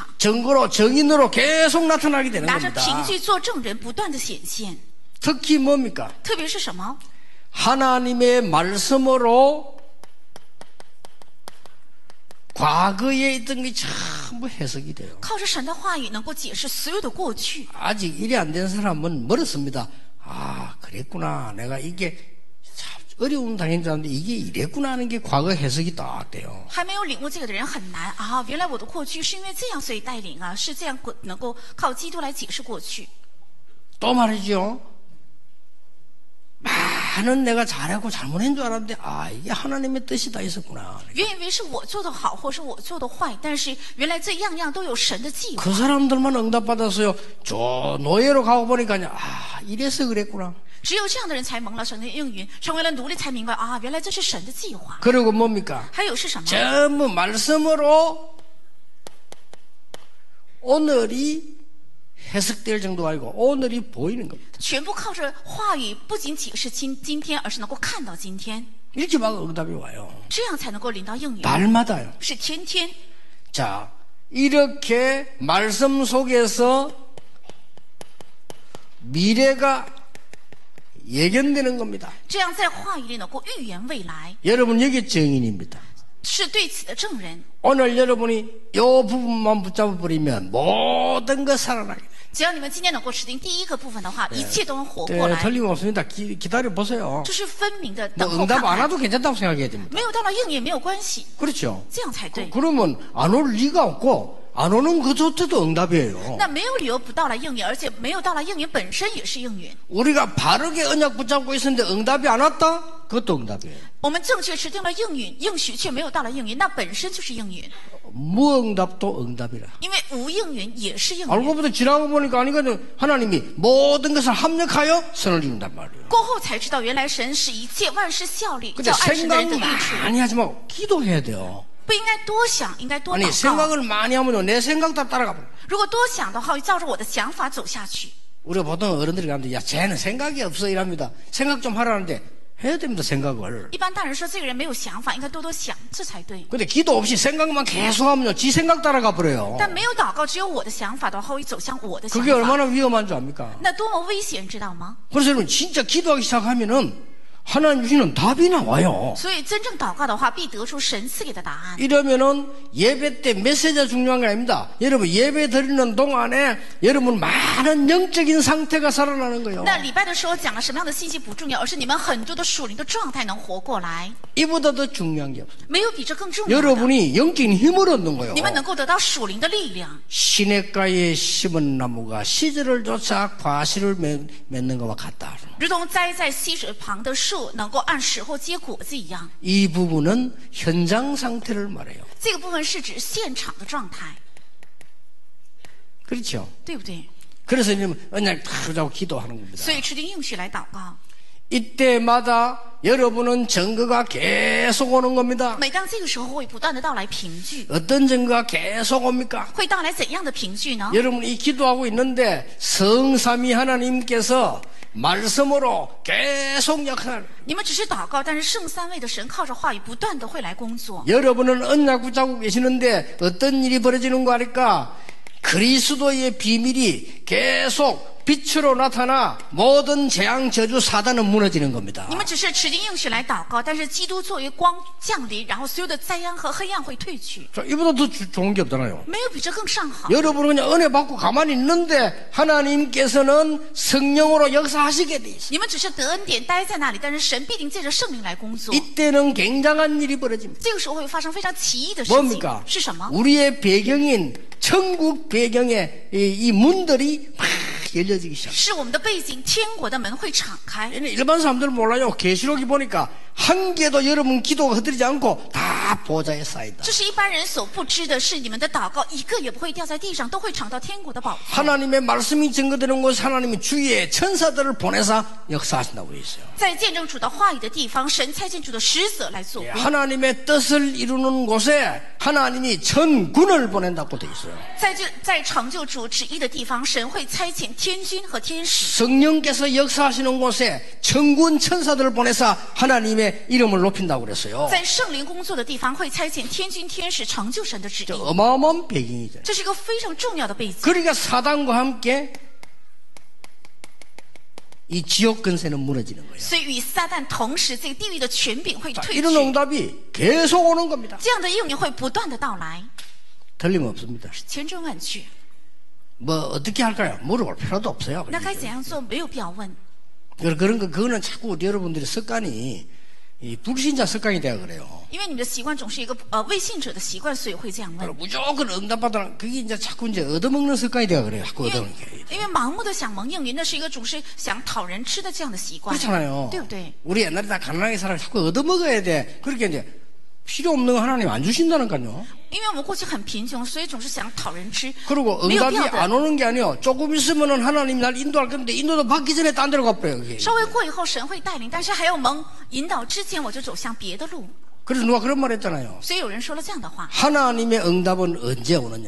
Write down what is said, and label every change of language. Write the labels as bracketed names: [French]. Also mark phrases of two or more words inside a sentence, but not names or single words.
[Korean] 증거로 정인으로 계속 나타나게 되는 [Chinese] 拿着 [Korean] 겁니다. [Chinese] 凭据做证人，不断的显现。 [Korean] 특히 뭡니까? [Chinese] 特别是什么？ [Korean] 하나님의 말씀으로 과거에 있던 게 전부 해석이 돼요. [Chinese] 靠着神的话语能够解释所有的过去。 [Korean] 아직 일이 안 된 사람은 멀었습니다. 아, 그랬구나. 내가 이게 참 어려운 당인 줄 알았는데 이게 이랬구나 하는 게 과거 해석이 딱 돼요. [Chinese] 还没有领悟这个的人很难啊！原来我的过去是因为这样，所以带领啊，是这样能够靠基督来解释过去。 [Korean] 또 말이죠. 많은 내가 잘하고 잘못한 줄 알았는데 아 이게 하나님의 뜻이 다 있었구나. [Chinese] 原以为是我做的好，或是我做的坏，但是原来这样样都有神的计划。 [Korean] 그 사람들만 응답받았어요. 저 노예로 가고 보니까 아 이래서 그랬구나. [Chinese] 只有这样的人才蒙了神的应允，成为了奴隶，才明白啊，原来这是神的计划。 [Korean] 그리고 뭡니까? [Chinese] 还有是什么？ [Korean] 전부 말씀으로 오늘이 해석될 정도가 아니고 오늘이 보이는 겁니다. [Chinese] 全部靠着话语，不仅解释今天，而是能够看到今天， [Korean] 이렇게 막 응답이 와요. [Chinese] 这样才能够领到应允。 [Korean] 날마다요. [Chinese] 是天天。 [Korean] 자, 이렇게 말씀 속에서 미래가 예견되는 겁니다. [Chinese] 这样在话语里能够预言未来， [Korean] 여러분 여기 증인입니다. [Chinese] 是对此的证人。 [Korean] 오늘 여러분이 이 부분만 붙잡아버리면 모든 것 살아나게 돼요. [Chinese] 只要你们今天能够指定第一个部分的话，一切都能活过 [Korean] 네, [Chinese] 来。 [Korean] 틀림없습니다. 기다려보세요. [Chinese] 这是分明的 [Korean] 뭐 [Chinese] 等候 [Korean] 응답 [Chinese] 看 [Korean] 안 [Chinese] 看， [Korean] 와도 괜찮다고 생각해야 됩니다. [Chinese] 没有到了应也没有关系， [Korean] 그렇죠? [Chinese] 这样才对。 [Korean] 그러면 안 올 리가 없고 안 오는 그조차도 응답이에요. [Chinese] 那没有理由不到来应允，而且没有到来应允本身也是应允。 [Korean] 우리가 바르게 언약 붙잡고 있었는데 응답이 안 왔다? 그것도 응답이에요. [Chinese] 我们正确持定了应允，应许却没有到来应允，那本身就是应允。 [Korean] 무응답도 응답이라. [Chinese] 因为无应允也是应允。 [Korean] 알고 보니 지나고 보니까 아니거든. 하나님이 모든 것을 합력하여 선을 이룬단 말이에요. [Chinese] 过后才知道，原来神使一切万事效力， [Korean] 근데 [Chinese] 叫爱神的 [Korean] 생각 [Chinese] 人得益处。 [Korean] 많이 하지 말고 기도해야 돼요. [Chinese] 不应该多想，应该多 [Korean] 아니 [Chinese] 祷告。 [Korean] 생각을 많이 하면 내 생각 다 따라가 버려. [Chinese] 如果多想的话，会照着我的想法走下去。 [Korean] 우리가 보통 어른들이 가면 야 쟤는 생각이 없어 이랍니다. 생각 좀 하라는데 해야 됩니다. 생각을. [Chinese] 一般大人说这个人没有想法，应该多多想，这才对。 [Korean] 근데 기도 없이 생각만 계속하면요 지 생각 따라가 버려요. [Chinese] 但没有祷告，只有我的想法的话，会走向我的想 [Korean] 그게 [Chinese] 法， [Korean] 얼마나 위험한 줄 압니까? [Chinese] 那多么危险，知道吗？ [Korean] 그래서 여러분 진짜 기도하기 시작하면은 하나님 주시는 답이 나와요. [Chinese] 所以真正祷告的话，必得出神赐给的答案。 [Korean] 이러면은 예배 때 메시지가 중요한 게 아닙니다. 여러분 예배 드리는 동안에 여러분 많은 영적인 상태가 살아나는 거예요. [Chinese] 那礼拜的时候讲了什么样的信息不重要，而是你们很多的属灵的状态能活过来， [Korean] 이보다 더 중요한 게 없어요. [Chinese] 没有比这更重要的。 [Korean] 여러분이 영적인 힘을 얻는 거예요. [Chinese] 你们能够得到属灵的力量， [Korean] 시냇가에 심은 나무가 시절을 쫓아 과실을 맺는 것과 같다. [Chinese] 如同栽在溪水旁的树能够按时候结果子一样。 [Korean] 이 부분은 현장 상태를 말해요. [Chinese] 这个部分是指现场的状态， [Korean] 그렇죠? [Chinese] 对不对？ [Korean] 그래서 이제 그냥 자꾸 기도하는 겁니다. [Chinese] 所以持定应许来祷告。 [Korean] 이때마다 여러분은 증거가 계속 오는 겁니다. [Chinese] 每当这个时候，会不断的到来凭据， [Korean] 어떤 증거가 계속 옵니까? [Chinese] 会到来怎样的凭据呢？ [Korean] 여러분이 기도하고 있는데 성삼위 하나님께서 말씀으로 계속 역사를. [Chinese] 你们只是祷告，但是圣三位的神靠着话语不断的会来工作。 [Korean] 여러분은 언약 붙잡고 계시는데 어떤 일이 벌어지는 거 아닐까? 그리스도의 비밀이 계속 빛으로 나타나 모든 재앙 저주 사단은 무너지는 겁니다. [Chinese] 你们只是持经应许来祷告，但是基督作为光降临，然后所有的灾殃和黑暗会退去。 [Korean] 자, 이보다 더 좋은 게 없잖아요. [Chinese] 没有比这更上好。 [Korean] 여러분은 그냥 은혜 받고 가만히 있는데 하나님께서는 성령으로 역사하시게 돼 있어요. [Chinese] 你们只是得恩典待在那里，但是神必定借着圣灵来工作。 [Korean] 이때는 굉장한 일이 벌어집니다. [Chinese] 这个时候会发生非常奇异的事情。 [Korean] 뭡니까? [Chinese] 是什么？ [Korean] 우리의 배경인 천국 배경의 이 문들이 막 열려지기 시작합니다. [Chinese] 是我们的背景，天国的门会敞开。 [Korean] 일반 사람들은 몰라요. 계시록이 보니까 한 개도 여러분 기도가 흐트리지 않고 다 보좌에 쌓인다. [Chinese] 这是一般人所不知的，是你们的祷告一个也不会掉在地上，都会尝到天国的宝座。 [Korean] 하나님의 말씀이 증거되는 곳 하나님이 주위에 천사들을 보내서 역사하신다고 되어 있어요. [Chinese] 在见证主的话语的地方，神差遣主的使者来做工。 [Korean] 하나님의 뜻을 이루는 곳에 하나님이 천군을 보낸다고 되어 있어요. [Chinese] 在成就主旨意的地方，神会差遣天军和天使。 [Korean] 성령께서 역사하시는 곳에 천군 천사들을 보내서 하나님의 이름을 높인다고 그랬어요. [Chinese] 在圣灵工作的地方，会差遣天军天使成就神的旨意。 [Korean] 어마어마한 배경이죠. [Chinese] 这是一个非常重要的背景。 [Korean] 그러니까 사단과 함께 이 지옥 근세는 무너지는 거예요. [Chinese] 所以与撒旦同时，这个地狱的权柄会 [Korean] 자, [Chinese] 退 [Korean] 이런 [Chinese] 去。 [Korean] 응답이 계속 오는 겁니다. [Chinese] 这样的应允会不断的到来， [Korean] 틀림없습니다. [Chinese] 千真万确。 [Korean] 뭐 어떻게 할까요? 물어볼 필요도 없어요. [Chinese] 那该怎样做？没有必要问。 [Korean] 그거는 자꾸 여러분들의 습관이 이 불신자 습관이 되어 그래요. [Chinese] 因为你的习惯总是一个未信者的习惯，所以会这样问。 [Korean] 무조건 응답받으라. 그게 이제 자꾸 이제 얻어먹는 습관이 되어 그래요. 자꾸 얻어먹는 게. [Chinese] 因为盲目的想蒙应允，那是一个总是想讨人吃的这样的习惯， [Korean] 그렇잖아요. [Chinese] 对不对？ [Korean] 우리 옛날에 다 가난하게 살아 자꾸 얻어먹어야 돼. 그렇게 이제 필요 없는 거 하나님 안 주신다니까요. [Chinese] 因为我们过去很贫穷，所以总是想讨人吃。 [Korean] 그리고 [Chinese] 没有 [Korean] 응답이 [Chinese] 必要的。 [Korean] 안 오는 게 아니에요. 조금 있으면은 하나님 날 인도할 건데 인도도 받기 전에 딴 데로 가버려요. 그게. [Chinese] 稍微过以后，神会带领，但是还有蒙引导之前，我就走向别的路。 [Korean] 그래서 누가 그런 말 했잖아요. [Chinese] 所以有人说了这样的话： [Korean] 하나님의 응답은 언제 오느냐?